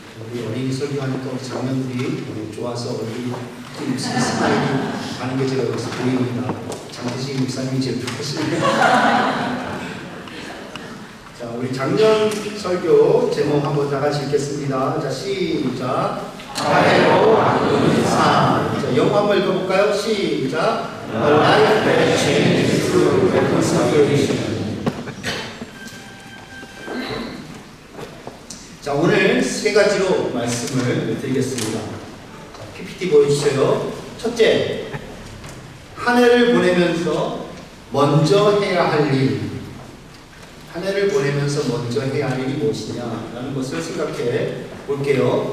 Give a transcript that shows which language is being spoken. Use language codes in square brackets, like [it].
[ko] 우리 장면들이 좋아서 얼굴이 무슨 스마일이 가는 게 제가 여기서 보입니다. 장태식 목사님이 제일 좋아하시네요. 자, 우리 작년 설교 제목 한번 다 같이 읽겠습니다. 자, 시작. 화해로 만드는 삶. 자, 영어 한번 읽어볼까요? 시작. [en] A life that changes through reconciliation. [ko] 자, 오늘 세 가지로 말씀을 드리겠습니다. 자, PPT 보여주세요. 첫째, 한 해를 보내면서 먼저 해야 할 일. 한 해를 보내면서 먼저 해야 할 일이 무엇이냐라는 것을 생각해 볼게요.